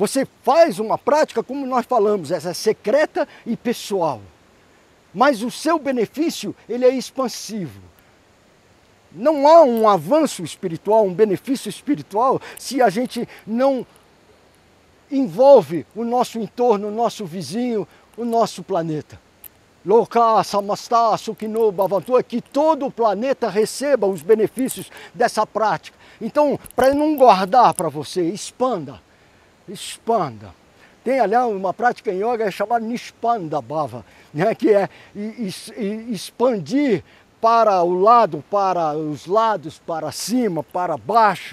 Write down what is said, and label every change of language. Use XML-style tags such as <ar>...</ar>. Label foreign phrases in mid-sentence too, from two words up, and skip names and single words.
<pt>Você faz uma prática, como nós falamos, essa é secreta e pessoal. Mas o seu benefício, ele é expansivo. Não há um avanço espiritual, um benefício espiritual, se a gente não envolve o nosso entorno, o nosso vizinho, o nosso planeta.</pt> <sa>Loka samasta sukhino bhavantu,</sa> <pt>que todo o planeta receba os benefícios dessa prática. Então, para não guardar para você, expanda, expanda. Tem, aliás, uma prática em yoga chamada</pt> <sa>Nispanda Bhava,</sa> <pt>né, que é expandir para o lado, para os lados, para cima, para baixo.</pt>